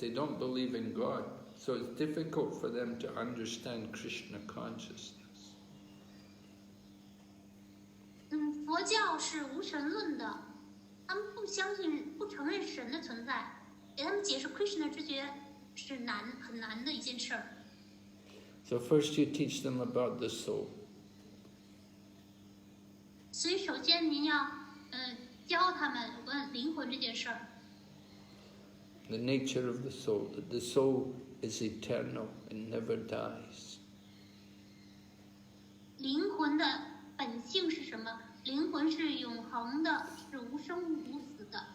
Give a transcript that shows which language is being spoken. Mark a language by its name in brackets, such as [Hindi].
[English] They don't believe in God. So it's difficult for them to understand Krishna consciousness. [Chinese] 佛教是无神论的，他们不相信、不承认神的存在，给他们解释 Krishna 知觉是很难的一件事儿。 [English] So first you teach them about the soul. [Chinese] 所以首先您要教他们有关灵魂这件事儿。 [English] The nature of the soul, that the soul is eternal and never dies. [Chinese] 灵魂的本性是什么？灵魂是永恒的，是无生无死的。